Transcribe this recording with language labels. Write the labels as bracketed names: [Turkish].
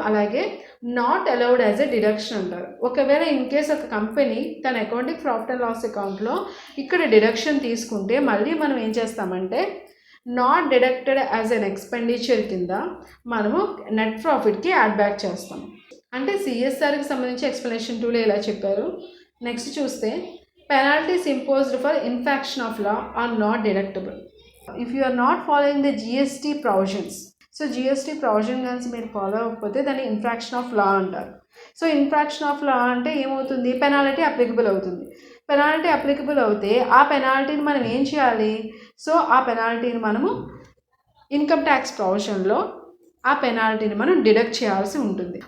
[Telugu] అలాగే [English] not allowed as a deduction [Telugu] అంటారు. ఒకవేళ ఇన్ కేస్ ఒక కంపెనీ తన అకౌంటింగ్ ప్రాఫిట్ అండ్ లాస్ అకౌంట్లో ఇక్కడ డిడక్షన్ తీసుకుంటే మళ్ళీ మనం ఏం చేస్తామంటే [English] not deducted as an expenditure [Telugu] కింద మనము నెట్ ప్రాఫిట్కి యాడ్ బ్యాక్ చేస్తాం. అంటే సిఎస్ఆర్కి సంబంధించి ఎక్స్ప్లెనేషన్ 2లో ఇలా చెప్పారు. [English] next [Telugu] చూస్తే [English] penalties imposed for infraction of law are not deductible if you are not following the GST provisions. [Telugu] So GST provision కానీ మీరు ఫాలో అవ్వకపోతే దాన్ని [English] infraction of law [Telugu] అంటారు. సో [English] infraction of law [Telugu] అంటే ఏమవుతుంది, పెనాల్టీ అప్లికబుల్ అవుతుంది. Penalty applicable అవుతే ఆ పెనాల్టీని మనం ఏం చేయాలి, సో ఆ పెనాల్టీని మనము ఇన్కమ్ ట్యాక్స్ ప్రొవిజన్లో ఆ పెనాల్టీని మనం డిడక్ట్ చేయాల్సి ఉంటుంది.